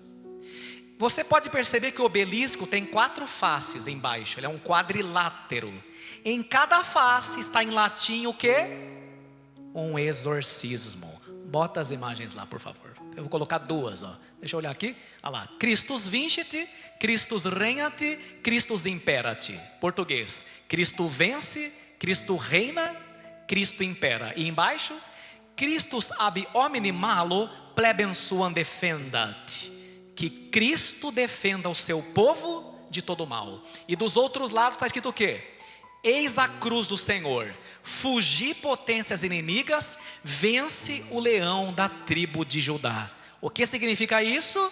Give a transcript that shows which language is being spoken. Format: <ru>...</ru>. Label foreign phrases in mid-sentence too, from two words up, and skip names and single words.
<pt>Você pode perceber que o obelisco tem 4 faces embaixo, ele é um quadrilátero. Em cada face está em latim o quê? Um exorcismo. Bota as imagens lá, por favor. Eu vou colocar 2, ó. Deixa eu olhar aqui. Olha lá.</pt> <la>Christus vincit, Christus regnat, Christus imperat.</la> <pt>Português. Cristo vence, Cristo reina, Cristo impera. E embaixo,</pt> <la>Christus ab homini malo plebem suam defendat.</la> <pt>Que Cristo defenda o seu povo de todo mal. E dos outros lados está escrito o quê? Eis a cruz do Senhor, fugi potências inimigas, vence o leão da tribo de Judá. O que significa isso?</pt>